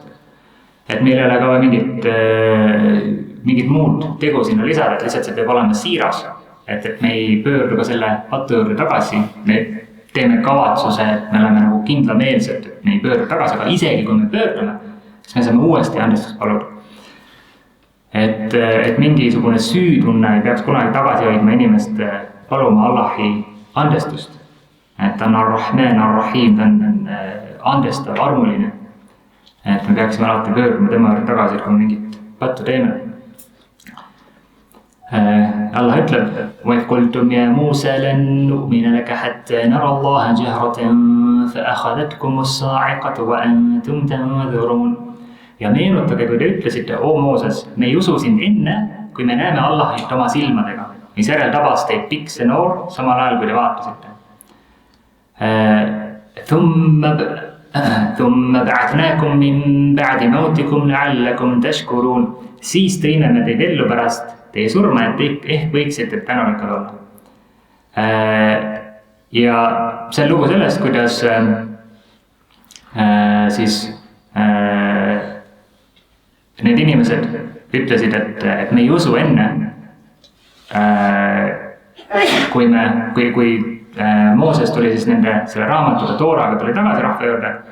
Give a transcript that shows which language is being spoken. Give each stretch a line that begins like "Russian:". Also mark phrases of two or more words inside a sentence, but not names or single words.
Estonian: Et meil ei ole ka mingit muud tegu sinna lisada, et lihtsalt see peab olema siiras, et me ei pöördu ka selle pattu juurde tagasi, me teeme kavatsuse, et me oleme nagu kindlameelsed, et me ei pöördu tagasi, aga isegi kui me pöördume, siis me saame uuesti andestust paluda. Et mingisugune süütunne ei peaks kunagi tagasi hoidma inimest paluma Allahi andestust. Et ta on ar-Rahman, ar-Rahim, ta on andestav, armuline. et me peaksime alati pöörduma tema juurde tagasi, kui me mingit pattu teeme. Allah ütleb,
Arabic: وَإِذْ قُلْتُمْ يَا مُوسَى لَن نُؤْمِنَ لَكَ حَتَّى نَرَى اللَّهَ جَهْرَةً فَأَخَذَتْكُمُ الصَّاعِقَةُ وَأَنْتُمْ تَنْظُرُونَ.
Estonian: Ja meenutage, kui te ütlesite, o Mooses, me ei usu sind enne, kui me näeme Allahit oma silmadega, mis järel tabas teid pikk see noor, samal ajal kui te vaatasite.
Arabic: ثُمَّ بَعَثْنَاكُمْ مِنْ بَعْدِ مَوْتِكُمْ لَعَلَّكُمْ تَشْكُرُونَ.
Estonian: Siis tõime me teid ellu pärast teie surma, et ehk võiksite tänulikud olla. Ja see on lugu sellest, kuidas need inimesed ütlesid, et me ei usu enne, kui Mooses tuli siis selle raamatuga Tooraga tuli tagasi rahva juurde.